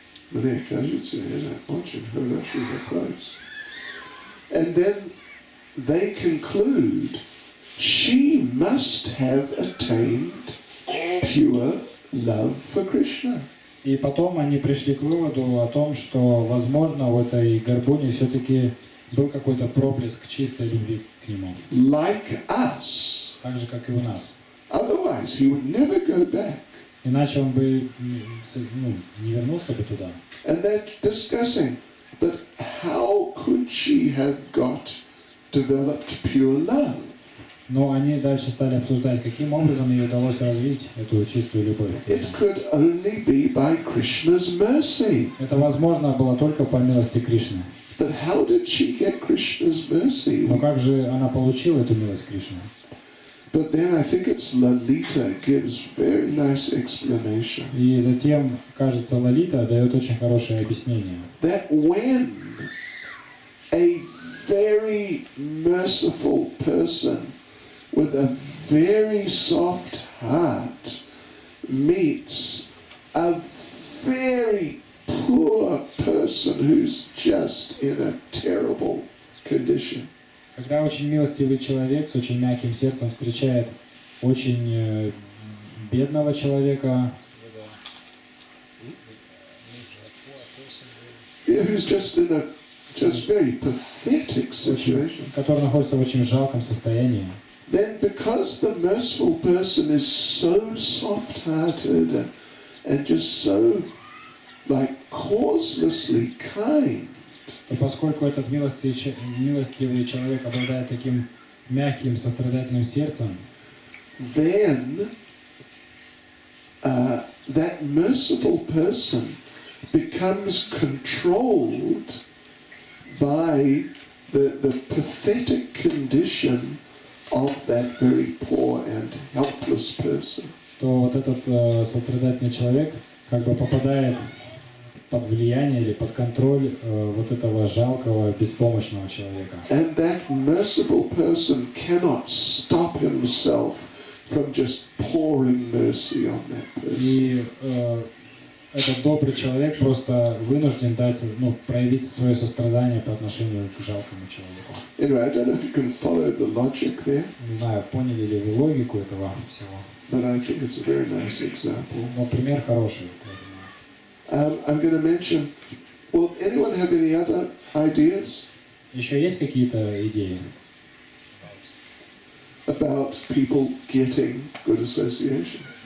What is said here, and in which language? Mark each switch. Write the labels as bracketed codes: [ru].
[ru] Мне кажется, это очень хороший вопрос. [en] And then they conclude she must have attained pure love for Krishna. [ru] И потом они пришли к выводу о том, что, возможно, у этой горбуни все-таки был какой-то проблеск чистой любви к нему. [en] Like us. [ru] Так же, как и у нас. [en] Otherwise, he would never go back. [ru] Иначе он бы не вернулся бы туда. [en] And they're discussing, but how could she have developed pure love? [ru] Но они дальше стали обсуждать, каким образом ей удалось развить эту чистую любовь. [en] It could only be by Krishna's mercy. [ru] Это возможно было только по милости Кришны. [en] But how did she get Krishna's mercy? [ru] Но как же она получила эту милость Кришны? [en] But then I think it's Lalita gives very nice explanation. [ru] И затем, кажется, Лалита дает очень хорошее объяснение. [en] That when a very merciful person with a very soft heart meets a very poor person who's just in a terrible condition. [ru] Когда очень милостивый человек с очень мягким сердцем встречает очень бедного человека, [en] Who's just in a very pathetic situation, [ru] который находится в очень жалком состоянии, [en] then because the merciful person is so soft-hearted and just so like causelessly kind, [ru] то поскольку этот милостивый человек обладает таким мягким, сострадательным сердцем, [en] then that merciful person becomes controlled by the pathetic condition of that very poor and helpless person. [ru] то вот этот сострадательный человек как бы попадает под влияние или под контроль вот этого жалкого, беспомощного человека. [en] And that merciful person cannot stop himself from just pouring mercy on that person. [ru] И этот добрый человек просто вынужден дать, проявить свое сострадание по отношению к жалкому человеку. [en] Anyway, I don't know if you can follow the logic there, [ru] Не знаю, поняли ли вы логику этого всего. [en] but I think it's a very nice example. [ru] Но пример хороший. [en] I'm going to mention, well, anyone have any other ideas [ru] Еще есть какие-то идеи? [en] about people getting good association?